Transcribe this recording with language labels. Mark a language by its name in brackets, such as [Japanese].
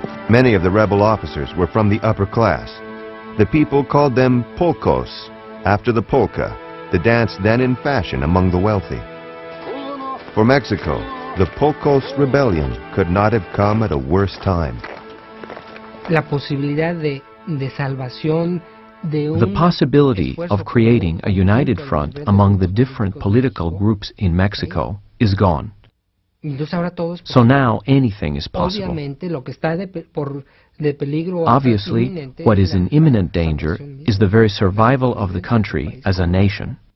[English] Many of the rebel officers were from the upper class. The people called them polcos, after the polka, the dance then in fashion among the wealthy. For Mexico, the Polcos rebellion could not have come at a worse time. [Spanish] La posibilidad de salvación. [English] The possibility of creating a united front among the different political groups in Mexico is gone. So now anything is possible. Obviously, what is in imminent danger is the very survival of the country as a nation.